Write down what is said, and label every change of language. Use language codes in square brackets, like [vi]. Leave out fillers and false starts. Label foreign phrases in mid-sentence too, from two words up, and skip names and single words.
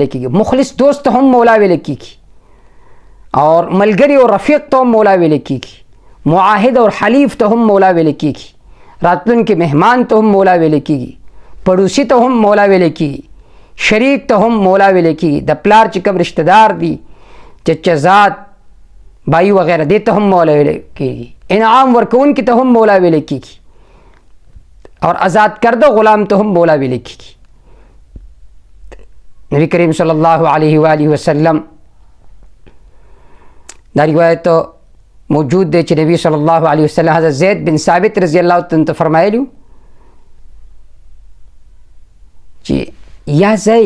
[ps] کېږي مخلص دوست ته هم مولا ویل کېږي اور ملګری او رفیق ته هم مولا ویل کېږي معاهد اور حلیف ته هم مولا ویل کېږي راتلونکي مهمان ته هم مولا ویل کېږي پړوسی ته هم مولا ویل کېږي شریک ته هم مولا ویل کېږي د پلار چې کوم رشتہ دار دي [ur] چچا زاد بھائی وغیرہ [ps] دې ته هم مولا ویل کېږي انعام ورکوونکي ته هم مولا ویل کېږي اور آزاد کرده غلام ته هم مولا ویل کېږي نبی کریم [ar] صلی الله علیه و آله وسلم [ps] دا روایت موجود دی چې نبی [ar] صلی الله علیه وسلم [ps] حضرت زید بن ثابت [ar] رضی الله عنه [ps] فرمایلی چې [ar] یا زید